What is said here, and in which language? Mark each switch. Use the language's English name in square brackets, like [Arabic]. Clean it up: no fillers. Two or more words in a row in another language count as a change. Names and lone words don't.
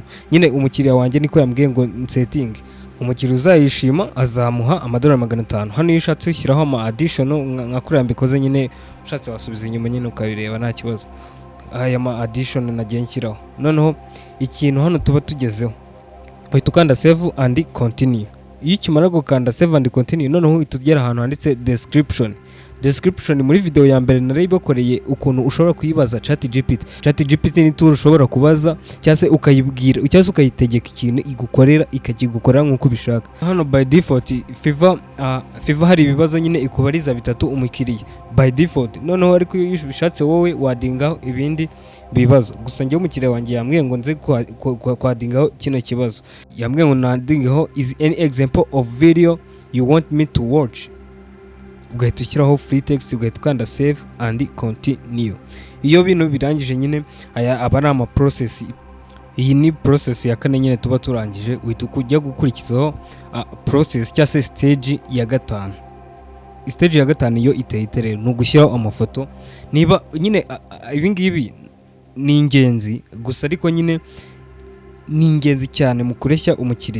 [Kinyarwanda] Nyine umukiriya wanjye niko yambwiye ngo setting. Umukiriya uzayishima azamuha $500. Hano iyo ushatse ushyiraho additional nka kuriya mbikoze nyine, ushatse wasubiza inyuma nyine ukabireba nta kibazo. Aya additional nagiye nshyiraho. Noneho ikintu hano tuba tugezeho, uhita ukanda [English] save and continue. [Kinyarwanda] Iyo ukimara gukanda [English] save and continue, [Kinyarwanda] noneho uhita ugera ahantu handitse description. Muri video ya mbere narayibakoreye ukuntu ushobora kuyibaza ChatGPT ni tool ushobora kubaza cyangwa se ukayibwira cyangwa se ukayitegeka ikintu igukora nk'uko bishaka. Hano [English] by default [Kinyarwanda] Fiverr hari ibibazo nyine ikubariza 3 umukiriya [English] by default. [Kinyarwanda] Noneho ariko iyo bishatse wowe wadingaho ibindi bibazo. Gusa njye umukiriya wanjye yambwiye ngo nze kwadingaho kino kibazo. Yambwiye ngo nadingaho [English] is any example of video you want me to watch. [Kinyarwanda] Ugahita ushyiraho [English] free text, [Kinyarwanda] ugahita ukanda [English] save and continue. [Kinyarwanda] Iyo bintu birangije nyine aba ari process. Iyi ni process ya 4 nyine tuba turangije, uhita kujya gukurikizaho process cyangwa se stage ya 5. Stage ya 5 yo iteye rero no gushyiraho amafoto. Niba nyine ibi ngibi ni ingenzi gusa, ariko nyine ni ingenzi cyane mu kureshya umukiriya.